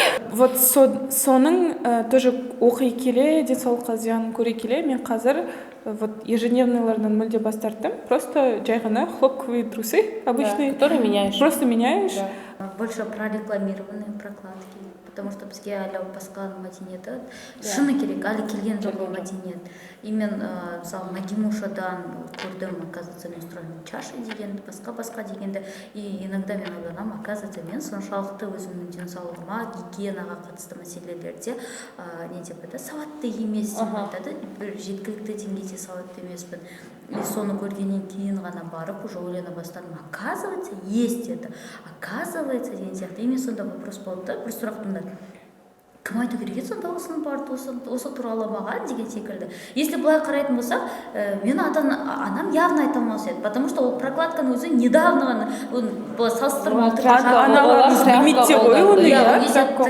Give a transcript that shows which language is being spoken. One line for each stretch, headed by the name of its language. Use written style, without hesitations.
Russian: Вот
Kazakh: соның
Russian: тоже
Kazakh: оқи келе, денсаулыққа зиянын көре келе, мен қазір ежедневныйлардан мүлде бас тарттым.
Russian: Просто жай ғана хлопковые трусы обычные. Которые меняешь. Просто меняешь. Больше прорекламированные прокладки. потому что
Kazakh: бізге әлі басқа мәдениеті шыны керек, әлі келген жоқ ол мәдениет. И мен мысалы Нагимушадан көрдім,
Russian: оказывается,
Kazakh: менструальный чаша дегенді, басқа дегенді. И иногда мен ойланамын, оказывается, мен соншалықты өзімнің денсаулығыма, гигиенаға қатысты мәселелерде не деп айтады, сауатты емес деп айтады, бір жеткілікті деңгейде сауатты емеспін. И соны көргеннен кейін ғана барып уже ойлана бастадым,
Russian: оказывается, есть это, оказывается
Kazakh: деген сияқты. И мен сонда вопрос болды да, бір сұрақ туындады. Кім айту керек еді сонда осыны барды, осы туралы маған деген секілді. Если былай қарайтын болсақ, мен анам явно айта алмас еді,
Russian: потому что
Kazakh: ол прокладканың өзі недавно салыстырмалы аналарымыз білмейді ғой оны,